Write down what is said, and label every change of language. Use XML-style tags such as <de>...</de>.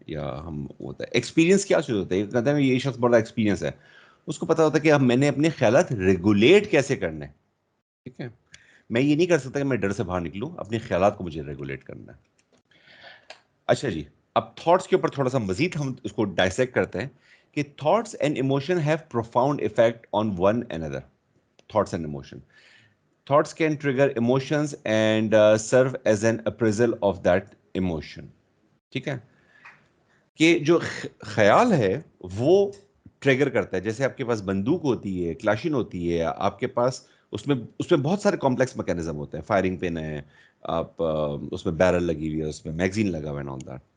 <ur>یا ہم ہوتا ہے ایکسپیرینس کیا چیز ہوتا ہے, کہتے ہیں یہ شخص بڑا ایکسپیرینس ہے, اس کو پتا ہوتا ہے کہ اب میں نے اپنے خیالات ریگولیٹ کیسے کرنے. ٹھیک ہے, میں یہ نہیں کر سکتا کہ میں ڈر سے باہر نکلوں, اپنے خیالات کو مجھے ریگولیٹ کرنا ہے. اچھا جی, اب تھاٹس کے اوپر تھوڑا سا مزید ہم اس کو ڈائسیکٹ کرتے ہیں کہ</ur> <en>Thoughts and emotion have profound effect on one another. Thoughts and emotion. Thoughts can trigger emotions and serve as an appraisal of that emotion.</en> <ur>ٹھیک ہے, کہ جو خیال ہے وہ ٹریگر کرتا ہے. جیسے آپ کے پاس بندوق ہوتی ہے, کلاشن ہوتی ہے, آپ کے پاس اس میں بہت سارے کمپلیکس میکینزم ہوتے ہیں. فائرنگ پن ہے, آپ اس میں بیرل لگی ہوئی ہے, اس میں میگزین لگا ہوا ہے,</ur> <en>On that.</en>